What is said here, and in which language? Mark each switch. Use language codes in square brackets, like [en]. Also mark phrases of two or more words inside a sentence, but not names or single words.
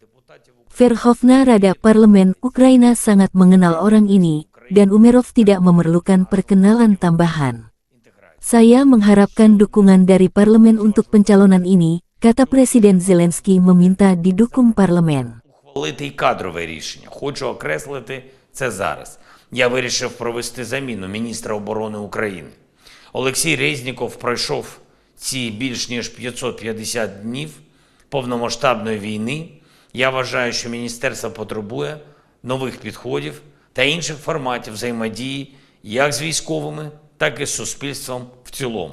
[id] Verkhovna Rada Parlemen Ukraina sangat mengenal orang ini, dan Umerov tidak memerlukan perkenalan tambahan. Saya mengharapkan dukungan dari parlemen untuk pencalonan ini, kata Presiden Zelensky meminta didukung parlemen. [uk] Ухвалити й кадрове рішення. Хочу окреслити це зараз. Я вирішив провести заміну міністра оборони України. Олексій Резніков пройшов ці більш ніж 550 днів повномасштабної війни. Я вважаю, що міністерство потребує нових підходів та інших форматів взаємодії як з військовими, так і з суспільством в цілому.